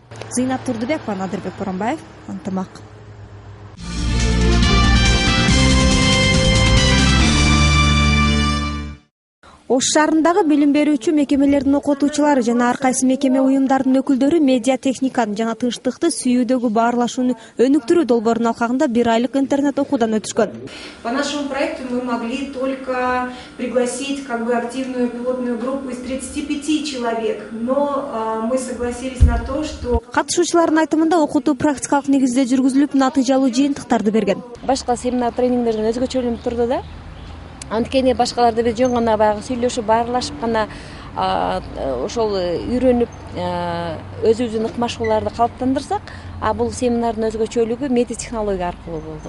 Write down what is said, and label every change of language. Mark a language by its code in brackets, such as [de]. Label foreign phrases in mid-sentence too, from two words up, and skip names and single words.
[ky] Зыйнап Турдубекова, Надырбек Боронбаев, ынтымак. Ош шаарындагы билим берүүчү мекемелердин окутуучулары жана ар кайсы мекеме уюмдарынын өкүлдөрү медиа техниканы жана тынчтыкты сүйүүдөгү баарлашууну өнүктүрүү долбоорунун алкагында 1 айлык интернет окуудан өтүшкөн. [ru] По нашему проекту мы могли только пригласить активную пилотную группу из 35 человек, но мы согласились на то, что [ky] катышуучулардын айтымында окутуу практикалык негизде жүргүзүлүп, натыйжалуу жыйынтыктарды берген. Башка семинар тренингдерден өзгөчөлөнүп турду да. Анткени башкаларды биз жөн гана баягы сүйлөшүп баарлашып гана ошол үйрөнүп өзүбүздүн ыкмашууларды калыптандырсак, бул семинардын өзгөчөлүгү медиа технология аркылуу болду.